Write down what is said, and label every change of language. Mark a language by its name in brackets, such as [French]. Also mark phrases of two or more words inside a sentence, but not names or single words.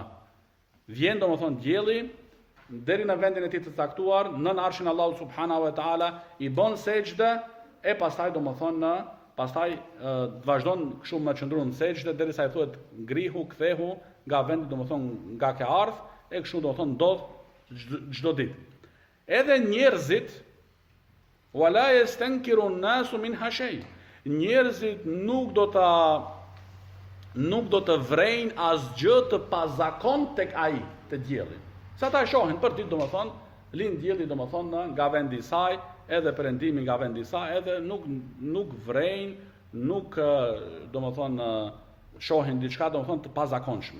[Albanian] Vjen domethënë dielli deri në vendin e tij të caktuar, nën arshin Allahu [Arabic] سبحانه وتعالى [Albanian] i bën sejdë e pastaj domethënë vazhdon kështu me qëndruar në sejdë derisa i thuhet ngrihu, kthehu nga vendi domethënë nga ke ardh, e kështu domethënë ndodh çdo ditë. Edhe njerëzit [Arabic] ولا يستنكر الناس منها شيء. [Albanian] Njerëzit nuk do të vrejnë asgjë të pazakon tek ai të dielli. Sa ta shohin për ditë domethënë, lind dielli domethënë nga vendi i saj, edhe perëndimi nga vendi i saj, edhe nuk vrejnë, nuk domethënë shohin diçka domethënë të pazakonshme.